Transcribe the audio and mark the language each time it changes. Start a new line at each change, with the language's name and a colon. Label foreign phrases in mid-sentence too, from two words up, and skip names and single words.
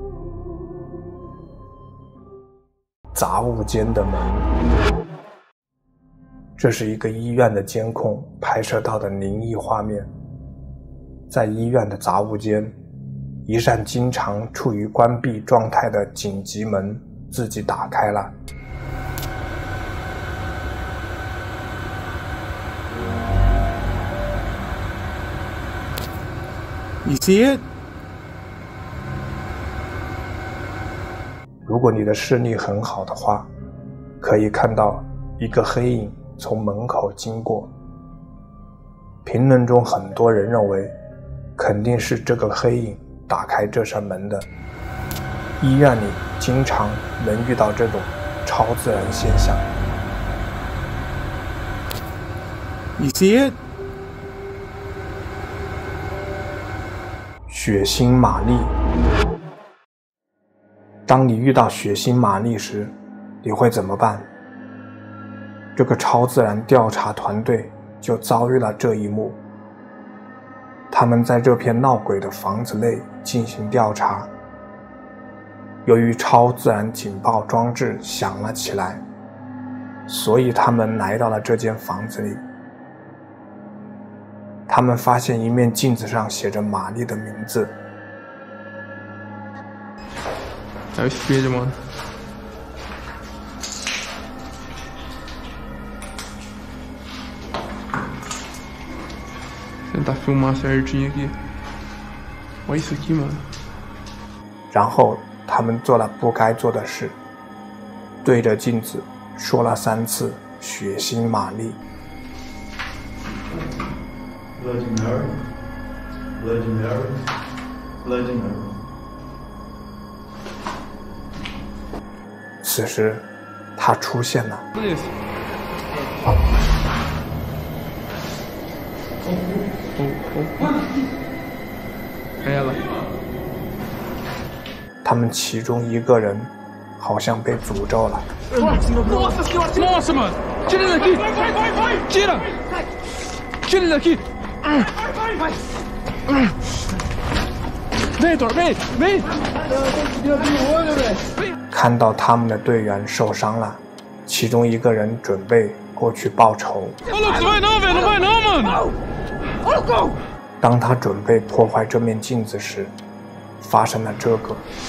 Chinese: 杂物间的门。这是一个医院的监控拍摄到的灵异画面。在医院的杂物间，一扇经常处于关闭状态的紧急门自己打开了。
English: You see it?
Chinese: 如果你的视力很好的话，可以看到一个黑影从门口经过。评论中很多人认为，肯定是这个黑影打开这扇门的。医院里经常能遇到这种超自然现象。
English: You see it?
Chinese: 血腥玛丽。当你遇到血腥玛丽时，你会怎么办？这个超自然调查团队就遭遇了这一幕。他们在这片闹鬼的房子内进行调查。由于超自然警报装置响了起来，所以他们来到了这间房子里。他们发现一面镜子上写着玛丽的名字。
Portuguese: Eu espelho, mano. Tentar filmar certinho aqui. Olha isso aqui, mano.
Chinese: 然后他们做了不该做的事，对着镜子说了3次血腥玛丽。 Bloody Mary, Bloody Mary, Bloody Mary. 此时，他出现了。他们其中一个人好像被诅咒了。
Portuguese: Nossa, mano! Tira ele daqui! Tira! Tira ele daqui! Vem, Thor, vem! Vem!
Chinese: 看到他们的队员受伤了，其中一个人准备过去报仇。当他准备破坏这面镜子时，发生了这个。